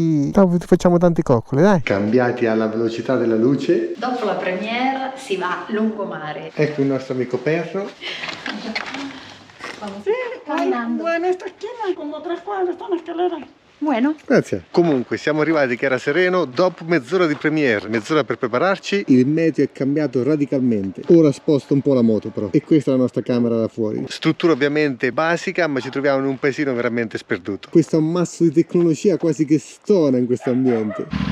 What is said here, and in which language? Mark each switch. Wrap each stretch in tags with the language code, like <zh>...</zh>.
<it>Dopo facciamo tante coccole, dai. Cambiati alla velocità della luce. Dopo la premiere si va lungomare. Ecco il nostro amico perro. Camminando.</it> <es>En esta esquina, como 3 cuadras, está una escalera. Bueno.</es> <it>Grazie. Comunque siamo arrivati che era sereno dopo mezz'ora di premiere, mezz'ora per prepararci. Il meteo è cambiato radicalmente. Ora sposto un po' la moto però. E questa è la nostra camera da fuori. Struttura ovviamente basica, ma ci troviamo in un paesino veramente sperduto. Questo è un masso di tecnologia quasi che stona in questo ambiente.</it>